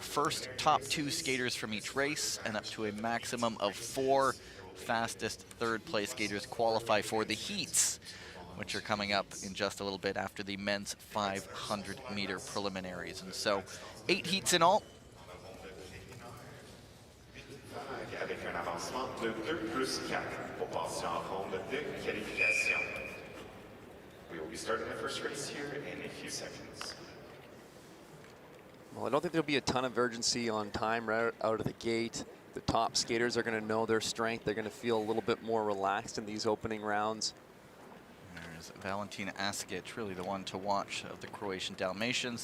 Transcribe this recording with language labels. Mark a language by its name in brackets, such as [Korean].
[English] First, top 2 skaters from each race, and up to a maximum of 4 fastest third-place skaters qualify for the heats, which are coming up in just a little bit after the men's 500-meter preliminaries. And so 8 heats in all. [French] Avec un avancement de 2+4 pour passer en ronde de qualification. [English] We will be starting the first race here in a few seconds. Well, I don't think there'll be a ton of urgency on time right out of the gate. The top skaters are going to know their strength. They're going to feel a little bit more relaxed in these opening rounds. There's Valentina Askic, really the one to watch of the Croatian Dalmatians.